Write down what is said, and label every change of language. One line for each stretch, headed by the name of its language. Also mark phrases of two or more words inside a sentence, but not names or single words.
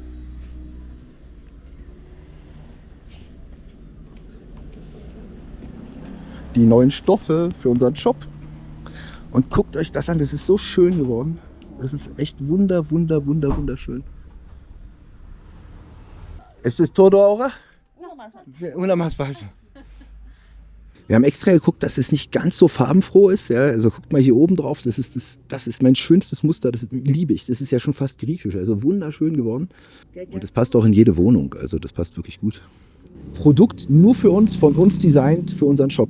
German: Die neuen Stoffe für unseren Shop. Und guckt euch das an, das ist so schön geworden. Das ist echt wunderschön.
Spanish: ¿Es ist todo ahora? Una más falta.
German: Wir haben extra geguckt, dass es nicht ganz so farbenfroh ist. Ja? Also guckt mal hier oben drauf, das ist mein schönstes Muster, das liebe ich. Das ist ja schon fast griechisch, also wunderschön geworden. Und das passt auch in jede Wohnung, also das passt wirklich gut. Produkt nur für uns, von uns designt, für unseren Shop.